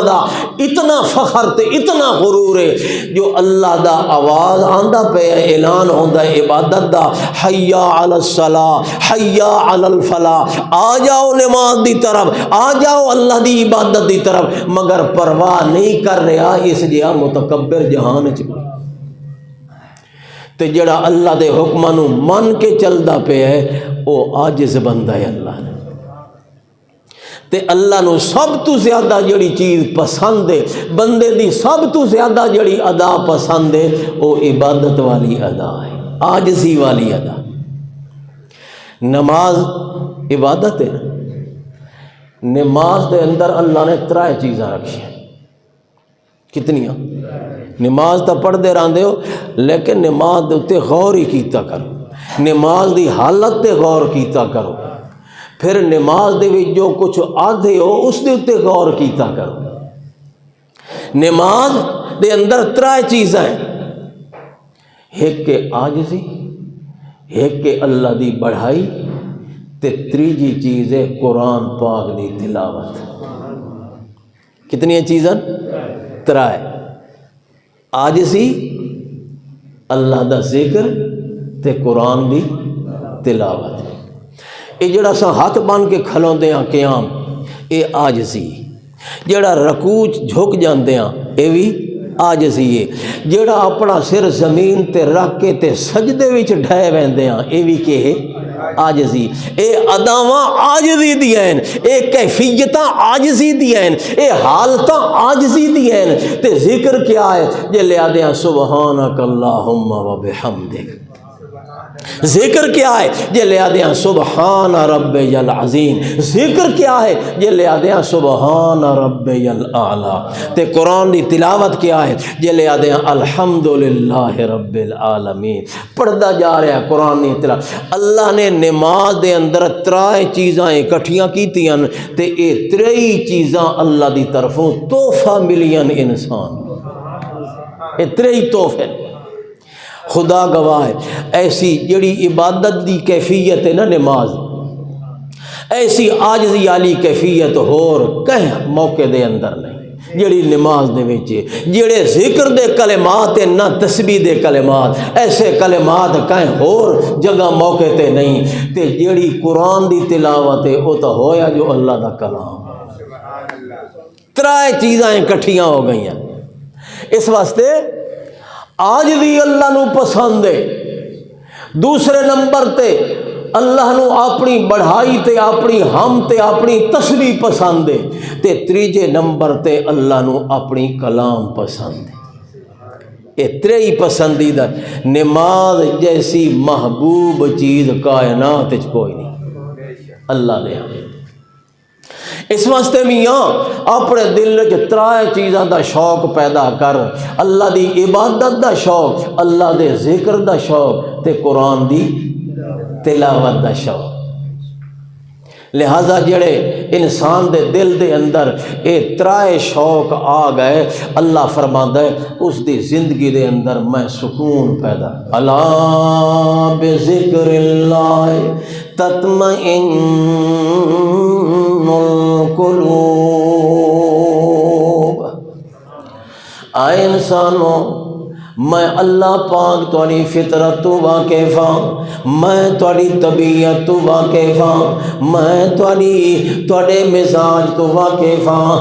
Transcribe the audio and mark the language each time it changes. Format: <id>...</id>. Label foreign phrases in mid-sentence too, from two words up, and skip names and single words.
<pa>دا اتنا فخر تے اتنا غرور ہے، جو اللہ دا آواز آندا پہ اعلان ہوندا ہے عبادت دا،</pa> <ar>حی علی الصلاۃ حی علی الفلاح،</ar> <pa>آ جاؤ نماز دی طرف، آ جاؤ اللہ دی عبادت دی طرف، مگر پرواہ نہیں کر رہا، اس جہاں متکبر جہان چ تے جڑا اللہ دے حکماں نو من کے چلدا پیا ہے او عاجز بندہ ہے اللہ نے۔ تے اللہ نو سب تو زیادہ جڑی چیز پسند ہے، بندے دی سب تو زیادہ جڑی ادا پسند ہے وہ عبادت والی ادا ہے، عاجزی والی ادا۔ نماز عبادت ہے، نماز دے اندر اللہ نے 3 چیزاں رکھی ہیں، کتنیاں؟ نماز تو پڑھ دے رہندے ہو لیکن نماز دے اتے غور ہی کیتا کرو، نماز دی حالت تے غور کیتا کرو، پھر نماز دے وچ جو کچھ آدھے ہو اس دے اتے غور کیتا کرو۔ نماز دے اندر ترائے چیزاں ہیں، ایک کہ عاجزی، ایک کہ اللہ دی بڑھائی، تے تریجی چیز ہے قرآن پاک دی تلاوت۔ کتنی چیزاں؟ ترائے، عاجزی، اللہ دا ذکر تے قرآن دی تلاوت۔ یہ جڑا سا ہاتھ بن کے کھلوندے ہاں قیام، یہ عاجزی۔ جڑا رکوع جھک جاندے ہاں، یہ بھی عاجزی ہے۔ جڑا اپنا سر زمین تے رکھ کے تے سجدے وچ ڈھے ویندے ہاں، یہ بھی کہ ہے عاجزی۔ اے اداواں عاجزی دیاں ہیں، اے کیفیتاں عاجزی دیاں ہیں، اے حالتاں عاجزی دیاں ہیں۔ تے ذکر کیا ہے؟ جے لیا دیاں</pa> <ar>سبحانک اللہم و بحمدک۔</ar> <pa>ذکر کیا ہے؟ جے لیا دیاں</pa> <ar>سبحان ربی العظیم۔</ar> <pa>ذکر کیا ہے؟ جے لیا دیاں</pa> <ar>سبحان ربی الاعلی۔</ar> <pa>تے قرآن دی تلاوت کیا ہے؟ جے لیا دیاں</pa> <ar>الحمدللہ رب العالمین۔</ar> <pa>پڑھدا جا رہا ہے قرآن دی تلاوت۔ اللہ نے نماز دے اندر ترائے چیزاں اکٹھیاں کیتیاں تے اے تریئی چیزاں اللہ دی طرفوں تحفہ ملیاں انسان، اے تریئی تحفے۔ خدا گواہ ہے، ایسی جڑی عبادت دی کیفیت ہے نا نماز، ایسی عاجزی والی کیفیت ہور کہیں موقع دے اندر نہیں جڑی نماز دے وچ ہے۔ جڑے ذکر دے کلمات ہیں نہ تسبیح دے کلمات، ایسے کلمات کہیں ہور جگہ موقع تے نہیں۔ تے جڑی قرآن دی تلاوت ہے وہ تو ہویا جو اللہ دا کلام۔ ترائے چیزاں اکٹھیاں ہو گئی ہیں۔ اس واسطے آج بھی اللہ نو پسند ہے۔ دوسرے نمبر تے اللہ نو اپنی بڑھائی تے اپنی ہم تے اپنی تسبیح پسند ہے۔ تے تیجے نمبر تے اللہ نو اپنی کلام پسند ہے۔ یہ تریئی پسندیدہ۔ نماز جیسی محبوب چیز کائنات وچ کوئی نہیں اللہ نے۔ اس واسطے میاں اپنے دل وچ ترائے چیزاں دا شوق پیدا کر، اللہ دی عبادت دا شوق، اللہ دے ذکر دا شوق تے قرآن دی تلاوت دا شوق۔ لہذا جڑے انسان دے دل دے اندر اے ترائے شوق آ گئے، اللہ فرماندا ہے اس دی زندگی دے اندر میں سکون پیدا۔</pa> <ar>الا بذکر اللہ تطمئن القلوب۔</ar> <pa>آئے انسانوں، میں اللہ پاک تھوڑی فطرت تو واقف ہاں، میں تھوڑی طبیعت تو واقف ہاں، میں تھوڑے مزاج تو واقف ہاں۔</pa>